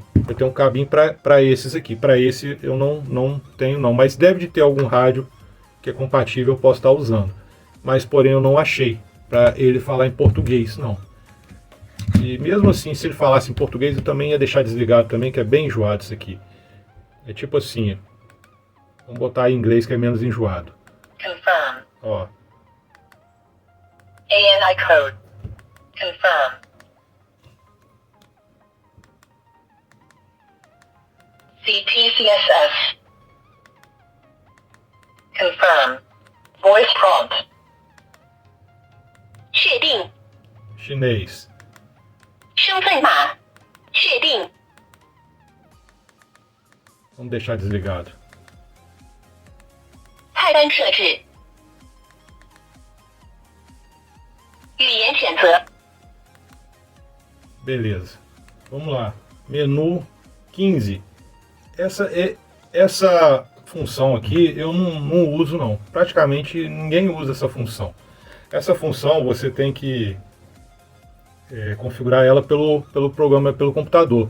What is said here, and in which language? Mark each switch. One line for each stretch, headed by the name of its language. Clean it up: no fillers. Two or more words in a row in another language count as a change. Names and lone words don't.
Portuguese: Eu tenho um cabinho para esses aqui. Para esse eu não tenho não, mas deve de ter algum rádio que é compatível, eu posso estar usando. Mas porém eu não achei para ele falar em português, não. E mesmo assim, se ele falasse em português, eu também ia deixar desligado também, que é bem enjoado isso aqui. É tipo assim, vamos botar em inglês que é menos enjoado. Confirm. Ó.
English: ANI code. Confirm.
Portuguese: CTCSS.
English: Confirm. Voice prompt.
Chinese: 确定
Portuguese: Chinês.
Chinese: 身份码确定
Portuguese: Vamos deixar desligado.
Chinese: 菜单设置语言选择
Portuguese: Beleza. Vamos lá. Menu 15. Essa função aqui eu não uso não. Praticamente ninguém usa essa função. Essa função você tem que configurar ela pelo programa, pelo computador.